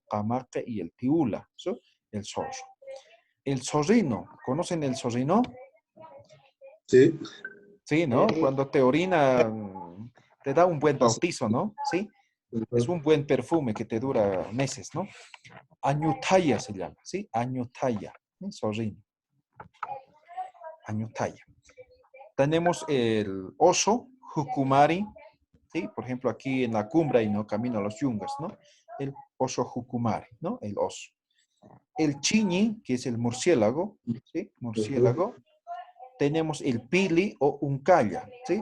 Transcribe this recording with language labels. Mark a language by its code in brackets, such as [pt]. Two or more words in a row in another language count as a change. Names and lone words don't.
[es] Camaque y el Tiula, ¿sí? El zorro. El zorrino, ¿conocen el zorrino? Sí. Sí, ¿no? Cuando te orina, te da un buen Pasa. bautizo, ¿no? Sí, es un buen perfume que te dura meses, ¿no? Añutaya se llama, ¿sí? Añutaya, zorrino. Añutaya. Tenemos el oso, Jucumari, ¿sí? Por ejemplo, aquí en la cumbre y no camino a los yungas, ¿no? El oso Jucumari, ¿no? El oso. El chiñi, que es el murciélago, ¿sí? Murciélago. Tenemos el pili o uncalla, ¿sí?